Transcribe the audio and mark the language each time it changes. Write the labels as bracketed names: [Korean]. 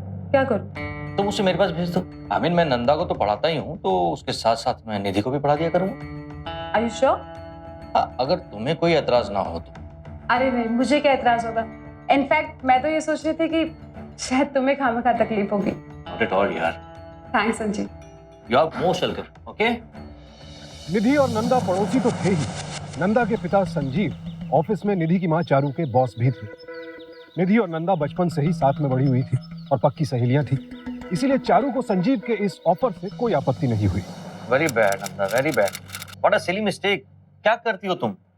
[Hindi] क्या करूं? तुम उसे मेरे पास भेज दो। आमीन, मैं नंदा को तो पढ़ाता ही हूँ, तो उसके साथ साथ मैं निधि को भी पढ़ा दिया करूँगा। [English] Are you sure? [Hindi] हाँ, अगर तुम्हें कोई एतराज ना हो तो। अरे नहीं, मुझे क्या एतराज होगा। इनफैक्ट मैं तो ये सोच रही थी कि शायद तुम्हें खामखा तकलीफ होगी। [English] Not at all, यार। Thanks Sanjeev. You are most welcome, okay? [Hindi] निधि और नंदा पड़ोसी तो थे ही। नंदा के पिता संजीव ऑफिस में निधि की मां चारू के बॉस भी थे। निधि और नंदा बचपन से ही साथ में बड़ी हुई थी और पक्की सहेलियां थी, इसीलिए चारू को संजीव के इस ऑफर से कोई आपत्ति नहीं हुई। [English] Very bad, Nanda, very bad. What a silly mistake. [Hindi] क्या करती हो तुम?